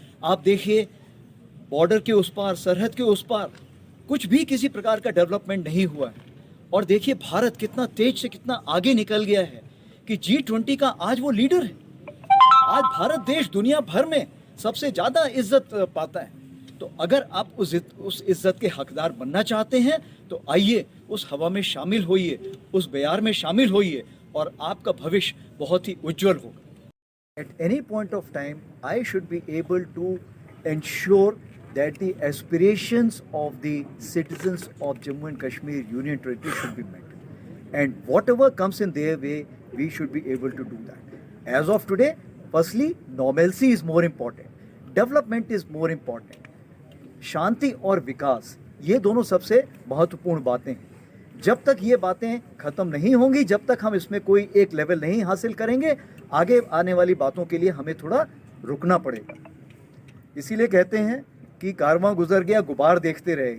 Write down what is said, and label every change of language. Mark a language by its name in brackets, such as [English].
[Hindi] आप देखिए बॉर्डर के उस पार, सरहद के उस पार कुछ भी किसी प्रकार का डेवलपमेंट नहीं हुआ है और देखिए भारत कितना तेज से कितना आगे निकल गया है कि G20 का आज वो लीडर है। आज भारत देश दुनिया भर में सबसे ज़्यादा इज्जत पाता है। तो अगर आप उस इज्जत के हकदार बनना चाहते हैं तो आइए उस हवा में शामिल होइए, उस बयार में शामिल होइए और आपका भविष्य बहुत ही उज्जवल होगा। [English] At any point of time, I should be able to ensure that the aspirations of the citizens of Jammu and Kashmir Union Territory should be met. And whatever comes in their way, we should be able to do that. As of today, firstly, normalcy is more important. Development is more important. [Hindi] शांति और विकास ये दोनों सबसे महत्वपूर्ण बातें हैं। जब तक ये बातें ख़त्म नहीं होंगी, जब तक हम इसमें कोई एक लेवल नहीं हासिल करेंगे, आगे आने वाली बातों के लिए हमें थोड़ा रुकना पड़ेगा। इसीलिए कहते हैं कि कारवां गुजर गया गुबार देखते रहे।